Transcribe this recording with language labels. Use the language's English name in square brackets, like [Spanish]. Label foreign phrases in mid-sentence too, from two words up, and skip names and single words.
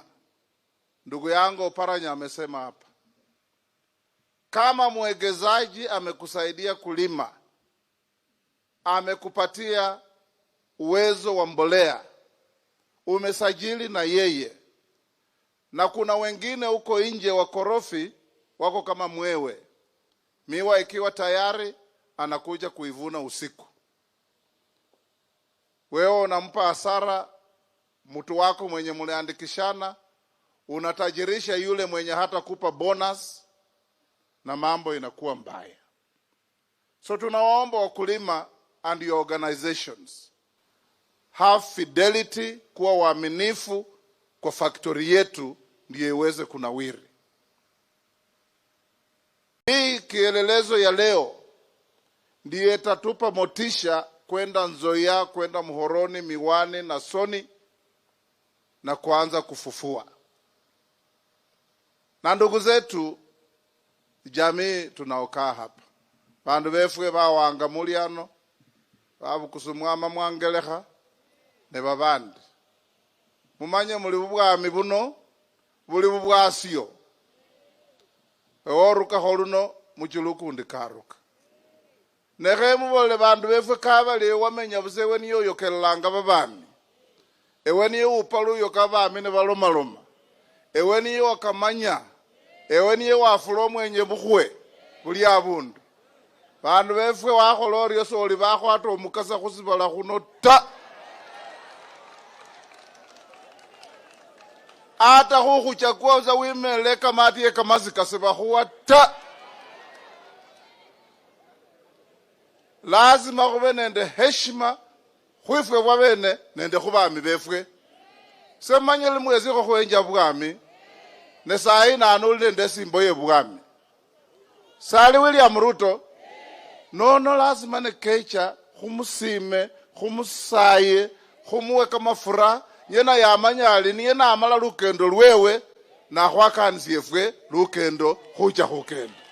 [Swahili] Ndugu yangu Oparanya amesema hapa, kama mwegezaji amekusaidia kulima, amekupatia uwezo wa mbolea, umesajili na yeye, na kuna wengine huko nje wakorofi wako kama mwewe, miwa ikiwa tayari anakuja kuivuna usiku. Wewe unampa hasara mtu wako mwenye mliandikishana, unatajirisha yule mwenye hata kupa bonus, na mambo inakuwa mbaya. [English] So [Swahili] tunawaomba wakulima [English] and your organizations, have fidelity, [Swahili] kuwa waaminifu kwa factory yetu ndiye iweze kunawiri. Hii kielelezo ya leo ndiye itatupa motisha kwenda Nzoia, kwenda Muhoroni, Miwani na Soni na kuanza kufufua. Na ndugu zetu jamii tunaokaa hapa, [Luyia] bandu befwe bawanga muliano babukusumwama mwangelekha ne babandi, mumanye muli bubwami buno buli bubwasio eworuka holuno muchulukundi karuka nekhe mubole bandu befwe kabale wamenya busewe niyo yokelanga babami ewe niyo upalu yokabami ne balomaloma ewe niyo wakamanya ewe niyo wafula omwenye bukhwe buli abundu bandu befwe wakholoryo soli bakhwata omukasa khusibala khuno ta ata khukhuchakua za wimele kamati ye kamazika sebakhuwa ta. Lazima khube nende heshima khwifwe bwabene nende khubami befwe semanyele mwezi khwenja bwami ne sai nanuli nende simbo ye bwami sali William Ruto nono lazima ne kecha khumusime khumusaye khumuwe kamafura yena yamanyali ni yena amala lukendo lwewe na khwakanisi yefwe lukendo khucha khukendo